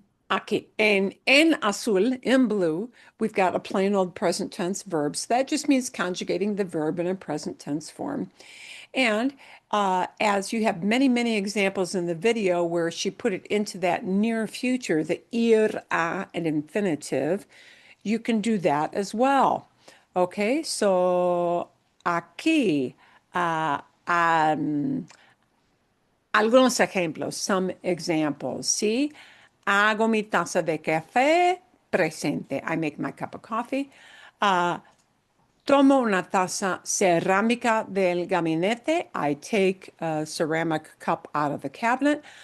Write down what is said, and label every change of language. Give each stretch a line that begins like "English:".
Spanish: Aquí, en azul,
English: in blue, we've got a plain old present tense verb. So that just means conjugating the verb in a present tense form. And as you have many, many examples in the video where she put it into that near future, the ir, a, and infinitive, you can do that as well. Okay, so
Spanish: aquí, algunos ejemplos,
English: some examples, ¿sí?
Spanish: Hago mi taza de café, presente.
English: I make my cup of coffee.
Spanish: Tomo una taza cerámica del gabinete.
English: I take a ceramic cup out of the cabinet.